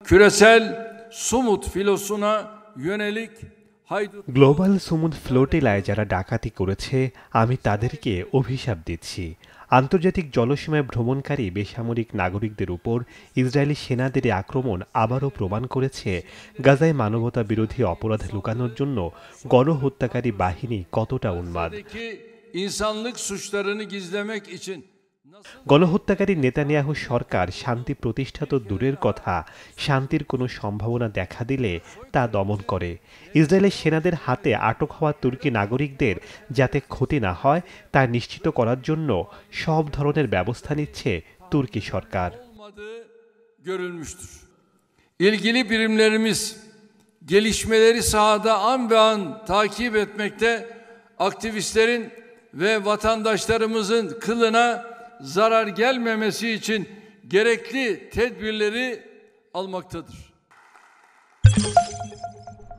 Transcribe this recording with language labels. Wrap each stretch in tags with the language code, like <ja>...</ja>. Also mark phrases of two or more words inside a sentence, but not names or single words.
<tr>küresel Sumut filosuna yönelik</tr> <bn>গ্লোবাল সুমুদ ফ্লোটিলায় যারা ডাকাতি করেছে আমি তাদেরকে অভিশাপ দিচ্ছি। আন্তর্জাতিক জলসীমায় ভ্রমণকারী বেসামরিক নাগরিকদের উপর ইসরায়েলি সেনাদের আক্রমণ আবারও প্রমাণ করেছে গাজায় মানবতা বিরোধী অপরাধ লুকানোর জন্য গণহত্যাকারী বাহিনী কতটা উন্মাদ।</bn> <tr>insanlık suçlarını gizlemek için</tr> <bn>গণহত্যাকারী নেতানিয়াহু সরকার শান্তি প্রতিষ্ঠা তো দূরের কথা, শান্তির কোনো সম্ভাবনা দেখা দিলে তা দমন করে। ইসরায়েলের সেনাদের হাতে আটক হওয়া তুর্কি নাগরিকদের যাতে ক্ষতি না হয় তা নিশ্চিত করার জন্য সব ধরনের ব্যবস্থা নিচ্ছে তুর্কি সরকার।</bn> <tr>İlgili birimlerimiz gelişmeleri sahada an be an takip etmekte, aktivistlerin ve vatandaşlarımızın kılına zarar gelmemesi için gerekli tedbirleri almaktadır.</tr>